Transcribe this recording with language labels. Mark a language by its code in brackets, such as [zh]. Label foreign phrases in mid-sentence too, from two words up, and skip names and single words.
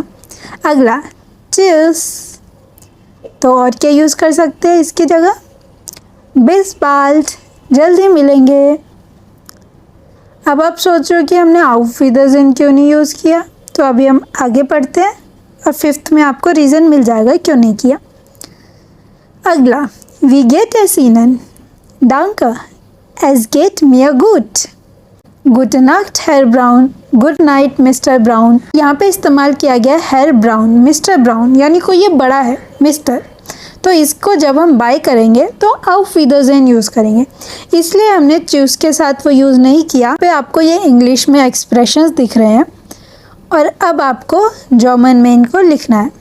[hi] अगला चीयर्स, तो और क्या यूज़ कर सकते हैं इसकी जगह, [de] bis bald, [hi] जल्दी मिलेंगे। अब आप सोच रहे हो कि हमने [de] auf Wiedersehen [hi] क्यों नहीं यूज़ किया, तो अभी हम आगे पढ़ते हैं और फिफ्थ में आपको रीज़न मिल जाएगा क्यों नहीं किया। [de] अगला wie geht es Ihnen, danke, es geht mir gut, Gute Nacht Herr Brown, [en] Good night Mister Brown. [hi] यहाँ पे इस्तेमाल किया गया हैर ब्राउन, मिस्टर ब्राउन, यानी कोई ये बड़ा है मिस्टर, तो इसको जब हम बाय करेंगे तो [de] auf Wiedersehen [hi] यूज़ करेंगे, इसलिए हमने चूज़ के साथ वो यूज़ नहीं किया। पे आपको ये इंग्लिश में एक्सप्रेशंस दिख रहे हैं और अब आपको जर्मन में इनको लिखना है।